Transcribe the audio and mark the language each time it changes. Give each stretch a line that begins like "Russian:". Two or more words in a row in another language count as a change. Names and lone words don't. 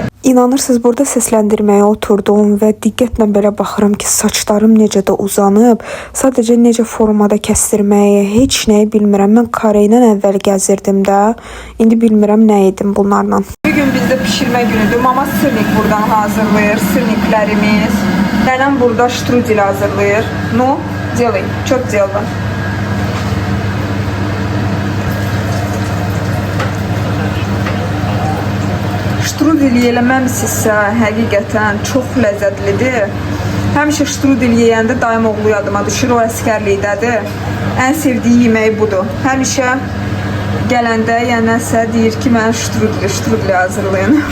Azerbaijani: İnanırsınız, burada səsləndirməyə oturdum və diqqətlə belə baxıram ki, saçlarım necə də uzanıb. Sadəcə necə formada kəstirməyi, heç nəyi bilmirəm. Mən kare ilə əvvəl gəzirdim də. İndi bilmirəm nə edim bunlarla. Bugün bizdə pişirmə günüdür. Mama sırnik buradan hazırlayır, sırniklərimiz. Nənəm burada ştrudel hazırlayır.
Russian: Ну, делай, что делала?
Azerbaijani: Ştrudel yələməmsinizsə, həqiqətən çox ləzzətlidir. Həmişə ştrudel yeyəndə dayım oğlu yadıma düşür, o əskərlikdədir. Ən sevdiyi yeməyi budur. Həmişə gələndə yəni nəsə deyir ki, mən ştrudel hazırlayın.